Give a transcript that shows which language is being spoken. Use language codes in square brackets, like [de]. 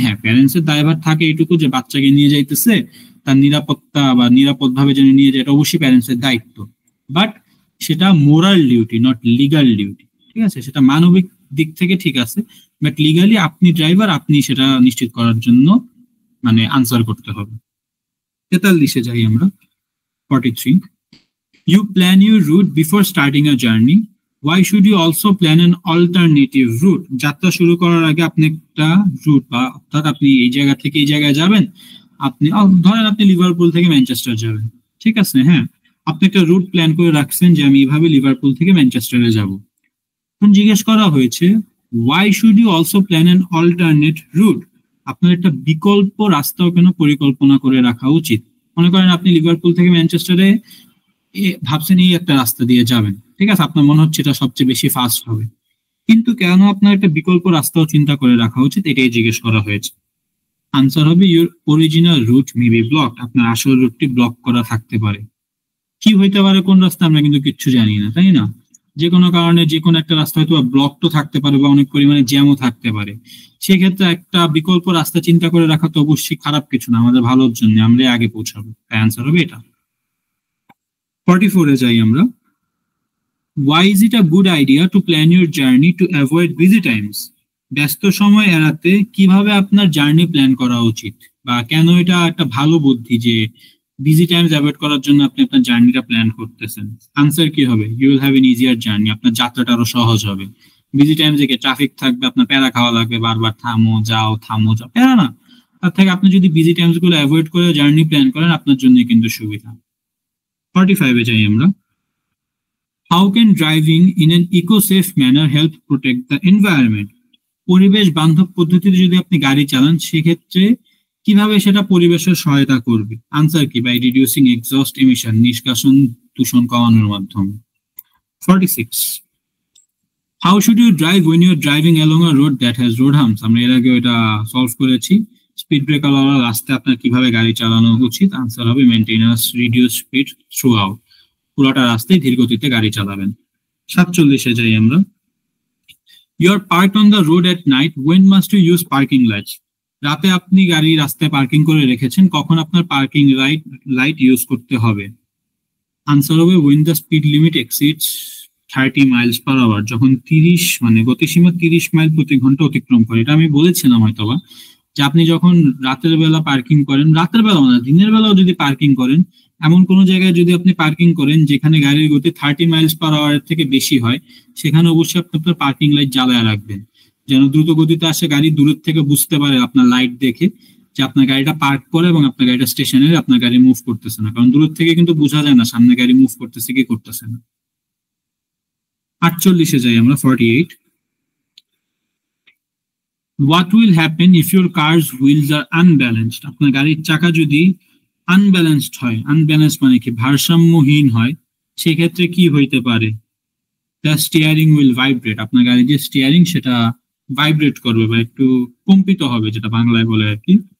[bn] হ্যাঁ, প্যারেন্টস এর দায়ভার থাকে এইটুকু যে বাচ্চাকে নিয়ে যাইতেছে, তার নিরাপত্তা বা নিরাপদ ভাবে যেন নিয়ে যায়, এটা অবশ্যই প্যারেন্টস এর দায়িত্ব। [en] but সেটা moral duty, not legal duty, [bn] ঠিক আছে। সেটা মানবিক দিক থেকে ঠিক আছে, বাট লিগালি আপনি ড্রাইভার, আপনি সেটা নিশ্চিত করার জন্য মানে আনসার করতে হবে। 43-এ যাই আমরা। [en] 43, you plan your route before starting a journey. Why should you also plan an alternative route? [bn] যাত্রা শুরু করার আগে আপনি একটা রুট, বা অর্থাৎ আপনি এই জায়গা থেকে এই জায়গায় যাবেন, আপনি ধরেন আপনি লিভারপুল থেকে ম্যানচেস্টার যাবেন, ঠিক আছে, হ্যাঁ, আপনি একটা রুট প্ল্যান করে রাখছেন যে আমি এইভাবে লিভারপুল থেকে ম্যানচেস্টারে যাব। এখন জিজ্ঞেস করা হয়েছে [en] why should you also plan an alternate route? [bn] আপনার একটা বিকল্প রাস্তাও কেন পরিকল্পনা করে রাখা উচিত। মনে করেন আপনি লিভারপুল থেকে ম্যানচেস্টারে ভাবছেন এই একটা রাস্তা দিয়ে যাবেন, ঠিক আছে, আপনার মনে হচ্ছে এটা সবচেয়ে বেশি ফাস্ট হবে, কিন্তু কেন আপনার একটা বিকল্প রাস্তাও চিন্তা করে রাখা উচিত, এটাই জিজ্ঞেস করা হয়েছে। আনসার হবে [en] Your original route may be blocked. [bn] আপনার আসল রুটটি ব্লক করা থাকতে পারে। কি হইতে পারে কোন রাস্তা আমরা কিন্তু কিচ্ছু জানি না, তাই না? যে কোনো কারণে যে কোনো একটা রাস্তা হয়তো ব্লক তো থাকতে পারে বা অনেক পরিমাণে জ্যামও থাকতে পারে। সেক্ষেত্রে একটা বিকল্প রাস্তা চিন্তা করে রাখা তো অবশ্যই খারাপ কিছু না, আমাদের ভালোর জন্য, আমরা আগে পৌঁছাবো। তাই আনসার হবে এটা। 44-এ যাই আমরা। [en] Why is it a good idea to plan your journey to avoid busy times? [bn] ব্যস্ত সময় এড়াতে কিভাবে আপনার জার্নি প্ল্যান করা উচিত, বা কেন এটা একটা ভালো বুদ্ধি যে বিজি টাইমস অ্যাভয়েড করার জন্য আপনি আপনার জার্নিটা প্ল্যান করতেছেন। আনসার কি হবে? [en] You will have an easier journey. [bn] আপনার যাত্রাটা আরো সহজ হবে। বিজি টাইম থেকে ট্রাফিক থাকবে, আপনার প্যারা খাওয়া লাগবে, বারবার থামো যাও থামো যাও, প্যারা না। তার থেকে আপনি যদি বিজি টাইমস গুলো অ্যাভয়েড করে জার্নি প্ল্যান করেন, আপনার জন্য কিন্তু সুবিধা। 45-এ যাই আমরা। [en] How can driving in an eco-safe manner help protect the environment? [bn] পরিবেশ বান্ধব পদ্ধতিতে যদি আপনি গাড়ি চালান, সেক্ষেত্রে কিভাবে সেটা পরিবেশের সহায়তা করবে? আনসার কি? [en] by reducing exhaust emission, [bn] নিষ্কাশন দূষণ কমানোর মাধ্যমে। [en] 46, how should you drive when you're driving along a road that has road humps? [bn] আমরা এর আগে এটা সলভ করেছি। স্পিড ব্রেকার ওয়ালা রাস্তায় আপনার কিভাবে গাড়ি চালানো উচিত? আনসার হবে maintenance, [en] Reduce speed throughout. [bn] পুরোটা রাস্তায় ধীর গতিতে গাড়ি চালাবেন। 47-এ যাই আমরা। [en] You are parked on the road at night. When must you use parking lights? [bn] রাতে আপনি গাড়ি রাস্তায় পার্কিং করে রেখেছেন, কখন আপনার পার্কিং লাইট ইউজ করতে হবে? আনসার হবে [en] when the speed limit exceeds 30 miles per hour. [bn] যখন 30 মানে গতিসীমা 30 মাইল প্রতি ঘন্টা অতিক্রম করে। এটা আমি বলেছিলাম হয়তোবা, যে আপনি যখন রাতের বেলা পার্কিং করেন, রাতের বেলা না দিনের বেলাও যদি পার্কিং করেন, এমন কোন জায়গায় যদি আপনি পার্কিং করেন যেখানে গাড়ির গতি 30 মাইলস পার আওয়ার থেকে বেশি হয়, সেখানে অবশ্যই আপনি আপনার পার্কিং লাইট জ্বালায় রাখবেন, যেন দ্রুত গতিতে আসে গাড়ি দূরের থেকে বুঝতে পারে আপনার লাইট দেখে যে আপনার গাড়িটা পার্ক করে এবং আপনার গাড়িটা স্টেশনে আপনার গাড়ি মুভ করতেছে না। কারণ দূরের থেকে কিন্তু বোঝা যায় না সামনে গাড়ি মুভ করতেছে কি করতেছে না। 48-এ যাই আমরা। [en] 48, what will happen if your car's wheels are unbalanced? [bn] আপনার গাড়ির চাকা যদি আনব্যালেন্সড হয়, আনব্যালেন্স মানে কি? ভারসাম্যহীন হয়, সেক্ষেত্রে কি হইতে পারে? [en] The steering will vibrate. [bn] আপনার গাড়ির যে স্টিয়ারিং সেটা ভাইব্রেট করবে বা একটু কম্পিত হবে, যেটা বাংলায় বলে আর কি।